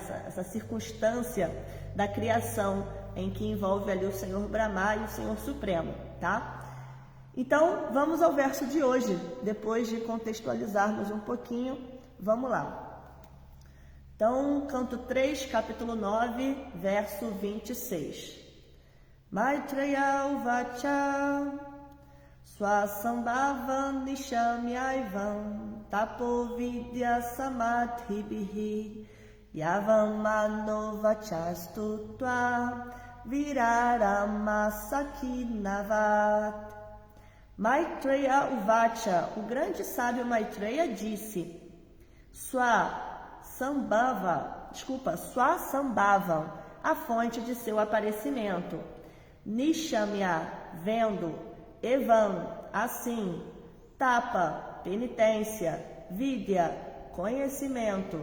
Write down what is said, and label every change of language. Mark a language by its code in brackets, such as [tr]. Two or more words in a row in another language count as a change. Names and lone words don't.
[pt] Essa circunstância da criação em que envolve ali o Senhor Brahma e o Senhor Supremo, tá? Então, vamos ao verso de hoje, depois de contextualizarmos um pouquinho, vamos lá. Então, canto 3, capítulo 9, verso 26. [sa] Maitreya uvacha swasambhavam nishamyaivam tapovidya samadhibihi yavam manovachastutva virarama sakinavat. Maitreya uvacha, [pt] o grande sábio Maitreya disse, Swasambhavam, a fonte de seu aparecimento, Nishamya, vendo, Evam, assim, Tapa, penitência, Vidya, conhecimento,